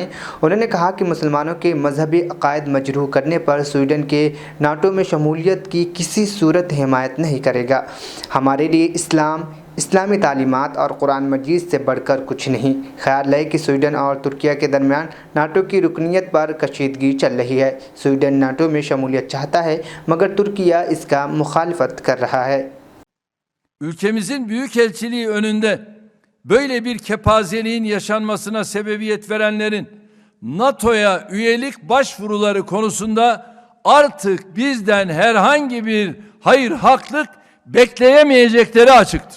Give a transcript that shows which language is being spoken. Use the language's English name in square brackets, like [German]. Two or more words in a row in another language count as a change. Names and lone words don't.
[Urdu] انہوں نے کہا کہ مسلمانوں کے مذہبی عقائد مجروح کرنے پر سویڈن کے نیٹو میں شمولیت کی کسی صورت حمایت نہیں کرے گا. ہمارے لیے اسلامی تعلیمات اور قرآن مجید سے بڑھ کر کچھ نہیں. خیال ہے کہ سویڈن اور ترکیہ کے درمیان نیٹو کی رکنیت پر کشیدگی چل رہی ہے. سویڈن نیٹو میں شمولیت چاہتا ہے مگر ترکیہ اسکا مخالفت کر رہا ہے. [Turkish] Ülkemizin büyükelçiliği önünde böyle bir kepazeliğin yaşanmasına sebebiyet verenlerin NATO'ya üyelik başvuruları konusunda artık bizden herhangi bir hayır haklık bekleyemeyecekleri açıktır.